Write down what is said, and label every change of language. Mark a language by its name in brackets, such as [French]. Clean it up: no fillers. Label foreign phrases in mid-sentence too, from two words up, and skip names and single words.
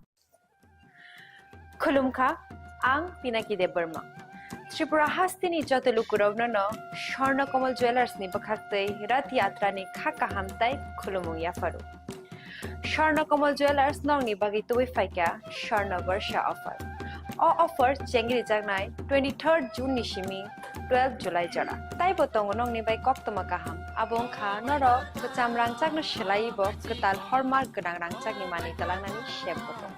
[Kok Borok] Khulumkha, ang Pinaki de Burma. Tripura hastini joto lukurovno no Shorna Komal Jewelers ni bakhaktei rat yatra ni khaka hamtai khulumung yafaru. Shorna Komal Jewelers nong ni bagi tuwi faika Shorna Varsha offer. [English] All offer [Kok Borok] chengri jagnai 23rd June ni shimi 12 July jara. Tai botong nong ni bai kok toma kaham. Abong kha noro bacham rangchak no shelai bo ketal hallmark genang rangchak ni mani talang nani shep botong.